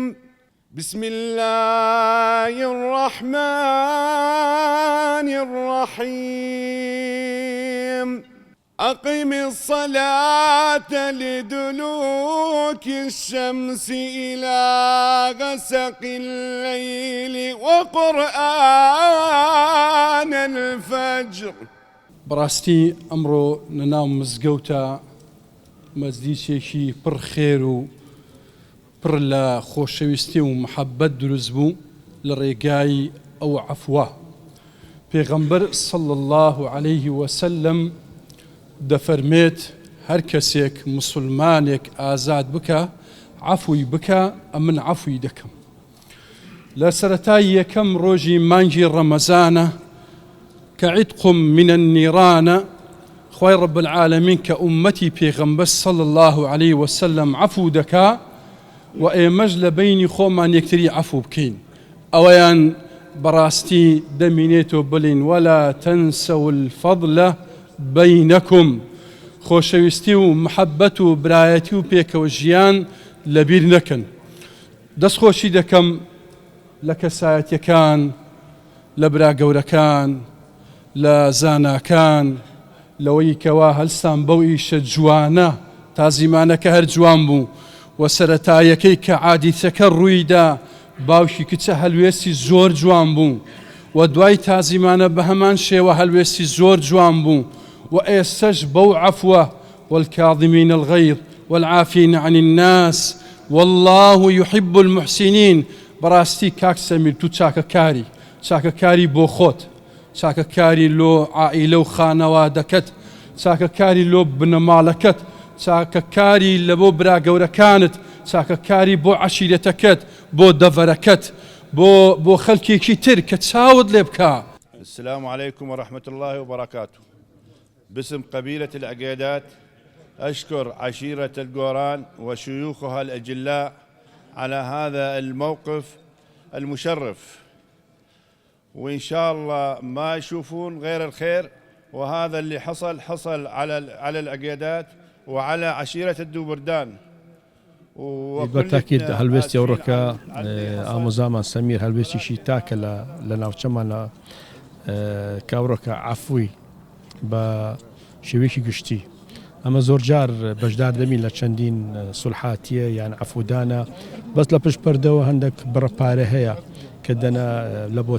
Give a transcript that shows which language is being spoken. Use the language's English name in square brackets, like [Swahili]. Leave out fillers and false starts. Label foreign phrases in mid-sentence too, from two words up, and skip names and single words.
[Arabic] بسم الله الرحمن الرحيم. أقم الصلاة لدلوك الشمس إلى غسق الليل وقرآن الفجر. [Central Kurdish] بەڕاستی ئەمڕۆ لەناو مزگەوتە مەزدیچێکی پڕ خێر و پڕ لە خۆشەویستی و محەبەت دروست بوو لە ڕێگای ئەو عەفوە. پێغەمبەر [Arabic] صلی الله عليه وسلم [Central Kurdish] دەفەرمێت هەر کەسێک مسلمانێک ئازاد بکە عەفوی بکە ئەمن عەفوی دەکەم. لە سەرەتای یەکەم ڕۆژی مانگی ڕەمەزانە [Arabic] كعتق من النيران [Central Kurdish] خوای [Arabic] رب العالمین [Central Kurdish] کە ئومەتی پێغەمبەر [Arabic] صلی الله عليه وسلم [Central Kurdish] عفو دەکا و ئێمەش لە بینی خۆمان یەکتری عفو بکەین. ئەوەیان بەڕاستی دەمینێتەوە بڵین [Arabic] ولا تنسوا الفضل بینەکم. [Central Kurdish] خۆشەویستی و محەبەت و برایەتی و پێکەوە ژیان لەبیر نەکەن. دەستخۆشی دەکەم لە کەسایەتیەکان لە برا گەورەکان لە زاناکان لەوەی کەوا هەلستان بەو ئیشە جوانە تازیمانەکە هەر جوان بوو و سەرەتایەکەی کە عادیتەکە ڕوویدا باوکی کچە هەلوێستی زۆر جوان بوو و دوای تازیمانە بە هەمان شێوە هەلوێستی زۆر جوان بوو و ئێستش بەو عەفوە [Arabic] والكاظمين الغيظ والعافين عن الناس والله يحب المحسنين. [Central Kurdish] بەڕاستی کاک سەمیر تو چاکەکاری بۆ خۆت، چاکەکاری لۆ عائیلە و خانەوادەکەت، چاکەکاری لۆ بنەماڵەکەت، چاکەکاری لە بۆ برا گەورەکانت، چاکەکاری بۆ عەشیرەتەکەت، بۆ دەڤەرەکەت، بۆ خەڵکێکی تر کە چاوت لێ بکا. [Arabic] السلام عليكم ورحمة الله وبركاته. باسم قبيلة العقيدات أشكر عشيرة الجوران وشيوخها الأجلاء على هذا الموقف المشرف، وإن شاء الله ما يشوفون غير الخير. وهذا اللي حصل على العقيدات وعلى عشيرة الدوبردان. [Central Kurdish] بالتأكيد هەلوێستی ئەوڕۆکە ئامۆزامان سەمیر هەلوێستیشی تاکە لە ناوچەمانە کاوڕۆکە عەفوی بە شێوەیەکی گشتی ئەمە زۆر جار بەشدار دەبین لە چەندین سولحاتیە یان عەفودانە بەس لە پشت پەردەوە هەندێک بڕەپارە هەیە کە دەنا لە بۆ